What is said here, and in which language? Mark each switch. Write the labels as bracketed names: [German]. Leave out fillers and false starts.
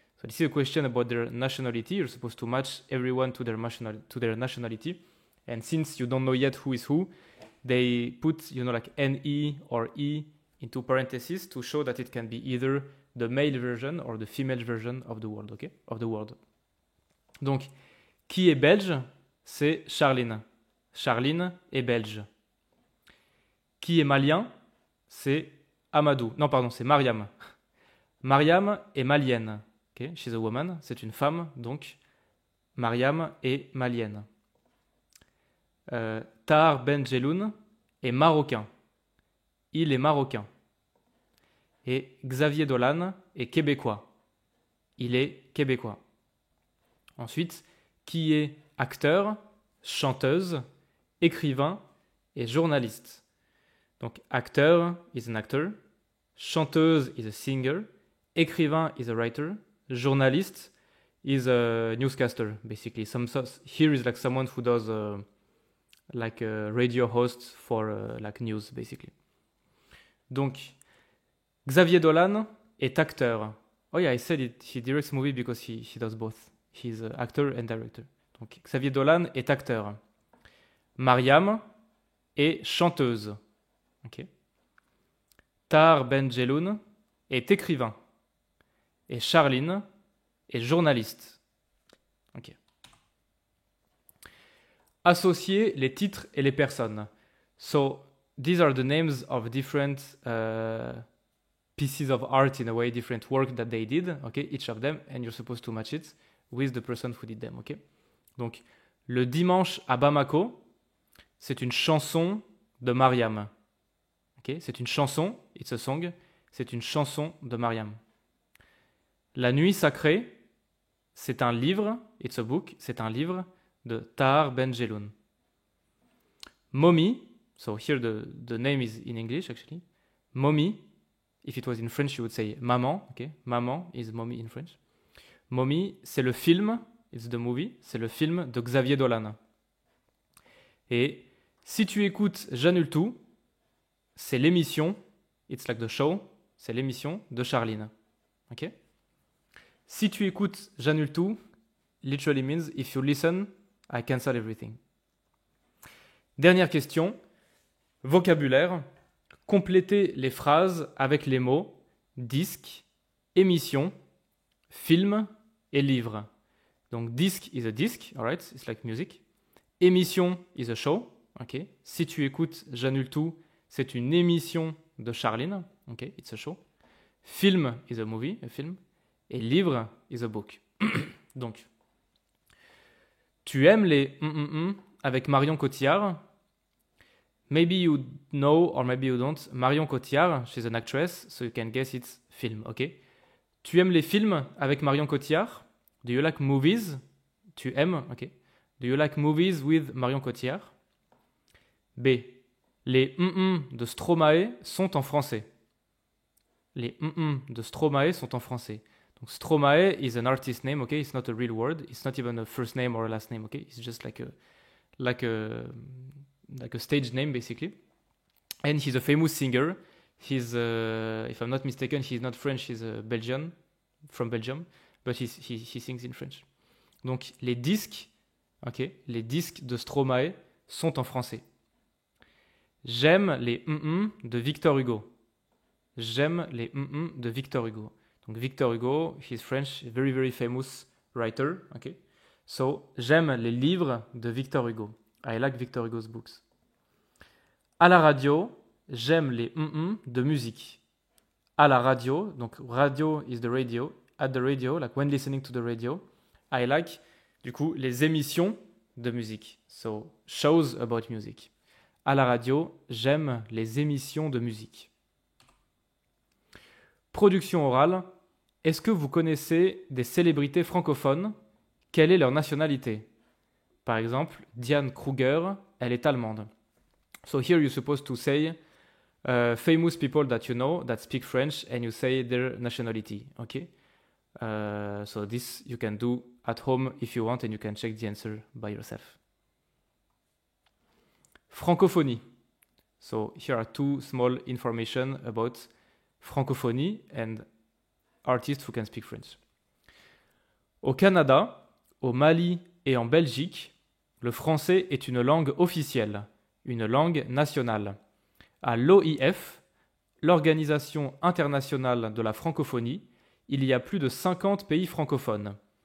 [English] So this is a question about their nationality. You're supposed to match everyone to their nationality. And since you don't know yet who is who, they put, like NE or E into parentheses to show that it can be either the male version or the female version of the word, okay? Of the word. [French] Donc, qui est belge? C'est Charline. Charline est belge. Qui est malien? c'est Amadou. Non, pardon, c'est Mariam. Mariam est malienne. [English] Okay? She's a woman. [French] C'est une femme, donc Mariam est malienne. Tahar Ben Jelloun est marocain. Il est marocain. Et Xavier Dolan est québécois. Il est québécois. Ensuite, qui est acteur, chanteuse, écrivain et journaliste. [English] Donc, acteur is an actor, chanteuse is a singer, écrivain is a writer, journaliste is a newscaster, basically. Here is like someone who does like a radio host for like news, basically. [French] Donc, Xavier Dolan est acteur. [English] Oh yeah, I said it. He directs movie because he does both. He's an actor and director. [French] Donc, Xavier Dolan est acteur. Mariam est chanteuse. Okay. Tahar Ben Jelloun est écrivain. Et Charline est journaliste. Okay. Associer les titres et les personnes. [English] So, these are the names of different pieces of art, in a way, different work that they did, okay, each of them, and you're supposed to match it with the person who did them, okay. [French] Donc, le dimanche à Bamako, c'est une chanson de Mariam, ok. C'est une chanson, [English] it's a song, [French] c'est une chanson de Mariam. La nuit sacrée, c'est un livre, [English] it's a book, [French] c'est un livre de Tahar Ben Jelloun. [English] Mommy, so here the name is in English actually. Mommy, if it was in French you would say maman, okay? Maman is mommy in French. [French] Mommy, c'est le film, [English] it's the movie, [French] c'est le film de Xavier Dolan. Et si tu écoutes J'annule tout, c'est l'émission, [English] it's like the show, [French] c'est l'émission de Charline. Ok? [English] Si tu écoutes J'annule tout, literally means if you listen, I cancel everything. [French] Dernière question, vocabulaire. Complétez les phrases avec les mots disque, émission, film et livre. [English] Donc disque is a disc, alright, it's like music. Émission is a show, ok. [French] Si tu écoutes J'annule tout, c'est une émission de Charline, ok, [English] it's a show. Film is a movie, a film. Et livre is a book. [French] Donc, tu aimes les avec Marion Cotillard. [English] Maybe you know or maybe you don't. Marion Cotillard, she's an actress, so you can guess it's film, ok? [French] Tu aimes les films avec Marion Cotillard? [English] Do you like movies? [French] Tu aimes, [English] ok? Do you like movies with Marion Cotillard? B. [French] Les de Stromae sont en français. Les de Stromae sont en français. [English] Donc Stromae is an artist name, okay? It's not a real word. It's not even a first name or a last name, okay? It's just like a stage name, basically. And he's a famous singer. He's, if I'm not mistaken, he's not French, he's Belgian, from Belgium, but he sings in French. [French] Donc les disques, ok, les disques de Stromae sont en français. J'aime les de Victor Hugo. J'aime les de Victor Hugo. [English] Donc Victor Hugo, he's French, very very famous writer, okay? [French] So j'aime les livres de Victor Hugo. [English] I like Victor Hugo's books. [French] À la radio, j'aime les de musique. À la radio, donc [English] radio is the radio. At the radio, like when listening to the radio, I like, [French] du coup, les émissions de musique. [English] So, shows about music. [French] À la radio, j'aime les émissions de musique. Production orale. Est-ce que vous connaissez des célébrités francophones? Quelle est leur nationalité? Par exemple, Diane Kruger, elle est allemande. [English] So here you're supposed to say famous people that you know that speak French and you say their nationality. Okay? So this you can do at home if you want and you can check the answer by yourself. Francophonie. So here are two small information about francophonie and artists who can speak French. [French] Au Canada, au Mali et en Belgique, le français est une langue officielle, une langue nationale. À l'OIF, l'Organisation internationale de la francophonie, il y a plus de 50 pays francophones.